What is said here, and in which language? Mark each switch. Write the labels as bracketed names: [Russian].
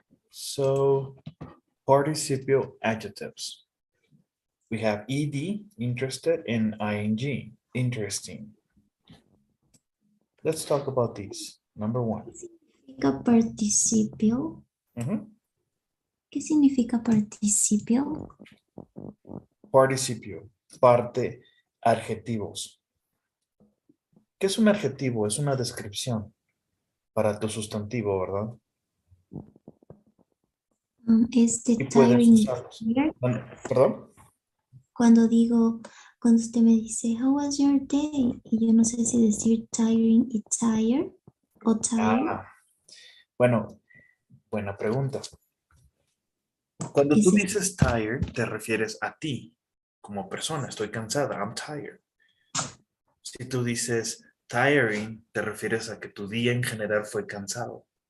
[English] So, participial adjectives. We have ed, interested, and ing, interesting. Let's talk about these. Number one. [Spanish] Significa participio. ¿Qué significa participio? Participio, parte, adjetivos. ¿Qué es un adjetivo? Es una descripción para tu sustantivo, ¿verdad? Es the Y puedes [English] tiring [Spanish] usarlos. [English] here. [Spanish] ¿Perdón? Cuando usted me dice, how was your day? Y yo no sé si decir tiring y tired o tired. Ah, bueno, buena pregunta. Cuando tú Ese es- dices tired, te refieres a ti como persona. Estoy cansada, I'm tired. Si tú dices tiring, te refieres a que tu día en general fue cansado.